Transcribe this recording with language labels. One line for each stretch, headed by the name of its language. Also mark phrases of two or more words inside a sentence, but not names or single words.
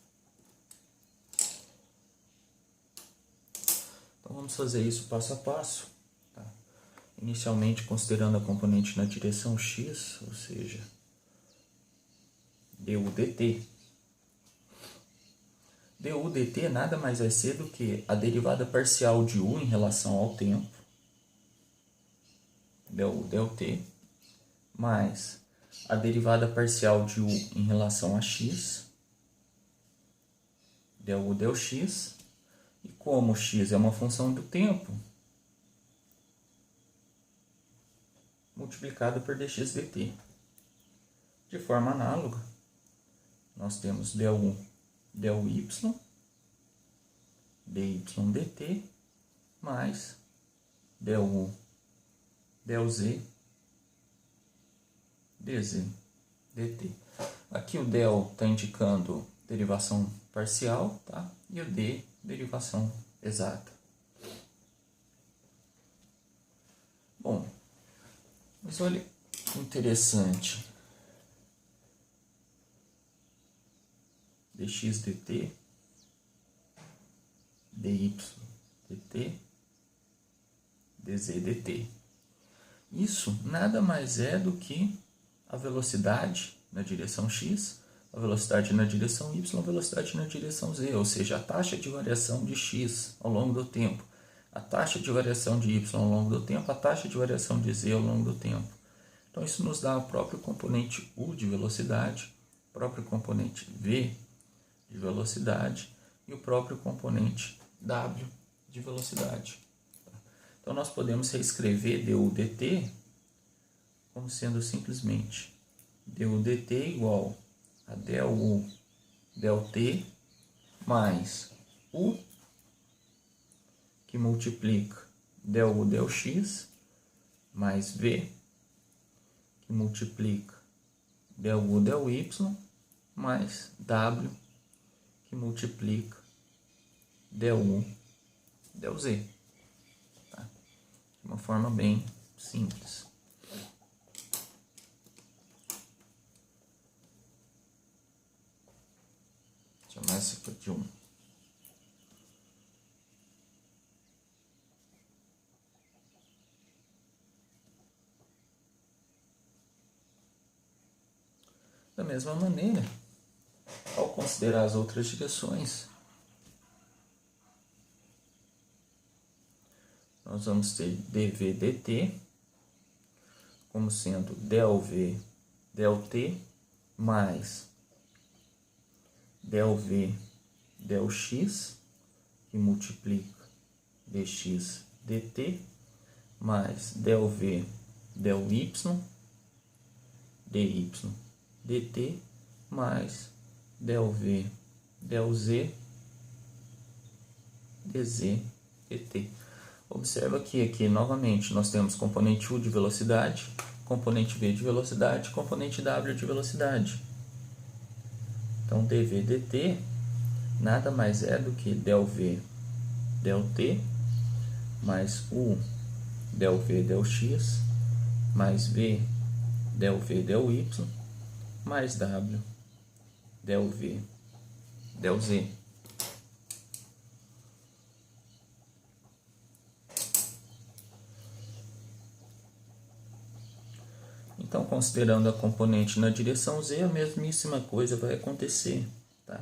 Portuguese: Então vamos fazer isso passo a passo, tá? Inicialmente considerando a componente na direção x, ou seja, du dt. Du dt nada mais vai ser do que a derivada parcial de u em relação ao tempo, du dt, mais a derivada parcial de u em relação a x, du dx, e como x é uma função do tempo, multiplicado por dx dt. De forma análoga, nós temos du dy, dy dt, mais du dz, dz dt. Aqui o del está indicando derivação parcial, tá? E o d, derivação exata. Bom, mas olha que interessante. Dx dt, dy dt, dz dt. Isso nada mais é do que a velocidade na direção x, a velocidade na direção y, a velocidade na direção z, ou seja, a taxa de variação de x ao longo do tempo, a taxa de variação de y ao longo do tempo, a taxa de variação de z ao longo do tempo. Então isso nos dá o próprio componente u de velocidade, o próprio componente v de velocidade e o próprio componente w de velocidade. Então nós podemos reescrever du dt como sendo simplesmente du dt igual a del u del t mais u, que multiplica del u del x, mais v, que multiplica del u del y, mais w, que multiplica del u del z. uma forma bem simples. Chamar essa aqui de 1. Da mesma maneira, ao considerar as outras direções, nós vamos ter dv dt como sendo del v del t mais del v del x, que multiplica dx dt, mais del v del y dy dt, mais del v del z dz dt. Observa que aqui novamente nós temos componente u de velocidade, componente v de velocidade, componente w de velocidade. Então dv dt nada mais é do que del v del t mais u del v del x mais v del v del y mais w del v del z. Então, considerando a componente na direção z, a mesmíssima coisa vai acontecer, tá?